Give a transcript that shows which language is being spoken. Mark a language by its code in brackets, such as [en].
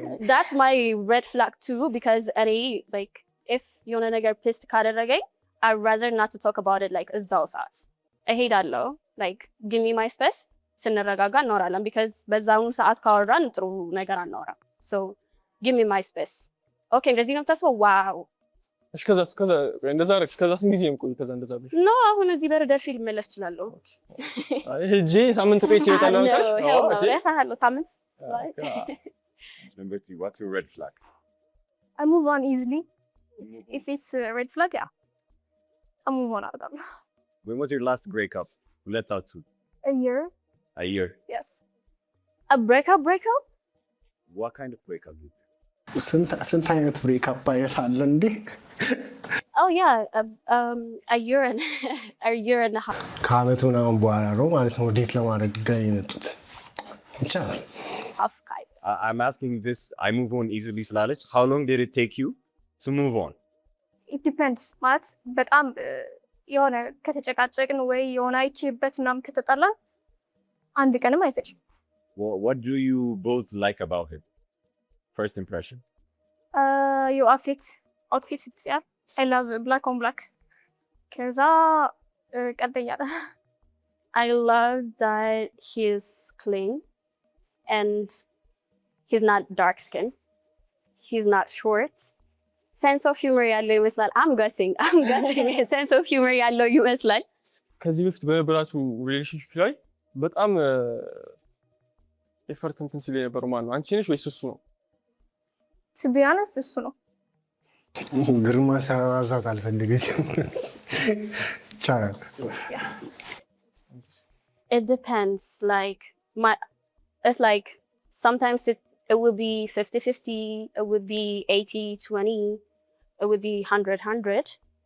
[en] That's my red flag too, because any like if [am] የሆነ ነገር [en] pissed ካደረገኝ I'd rather not to talk about it like [am] እዛው ሰዓት እሄዳለሁ። [en] like give me my space [am] ስንረጋጋ እናወራለን [en] because [am] በዛውን ሰዓት ካወራን ጥሩ ነገር አናወራም። [en] so give me my space. [am] okay እንደዚህ ነው የምታስበው? ዋው እሺ ከዛ እንደዛ አደረግሽ። ከዛ ስንት ጊዜ የምቆይ? ከዛ እንደዛ ብለሽ ኖ አሁን እዚህ በር ደርሼ ልመለስ እችላለሁ። አይ ሄጄ ሳምንት ቆይቼ እወጣለሁ ካልሽ እረሳሃለሁ ሳምንት። [en] Number 3, what's your red flag? I move on easily. If it's a red flag, yeah, I move on [am] አደርጋለሁ። [en] When was your last breakup? [am] ሁለታችሁ? [en] a year. A year. yes a breakup What kind of breakup? [am] ስንት አይነት ብሬክአፕ አይነት አለ እንዴ? [en] oh yeah a year and a half. [am] ከአመት ምናምን በኋላ ነው ማለት ነው ዴት ለማድረግ ጋር የመጡት ይቻላል። [en] half kind. I'm asking this, I move on easily ስላለች how long did it take you to move on? it depends [am] ማለት በጣም የሆነ ከተጨቃጨቅን ወይ የሆነ አይቼበት ምናምን ከተጣላን አንድ ቀንም አይፈጅም። [en] What do you both like about him? First impression? your outfit yeah, I love black on black. [am] ከዛ ቀጥያለሁ [en] I love that he's clean and he's not dark skin. He's not short. Sense of humor [am] ያለው ይመስላል። [en] I'm guessing sense of humor ያለው ይመስላል። [am] ከዚህ በፊት በነበራችሁ ሪሌሽንሺፕ ላይ በጣም ኤፈርት እንትን ሲል የነበረው ማን ነው? አንቺ ነሽ ወይስ እሱ ነው? [en] to be honest [am] እሱ ነው። ግርማ ስራዛት አልፈልገችም። ይቻላል። [en] It depends. Like it's like sometimes it would be 50-50, it would be 80-20, it would be 100-100.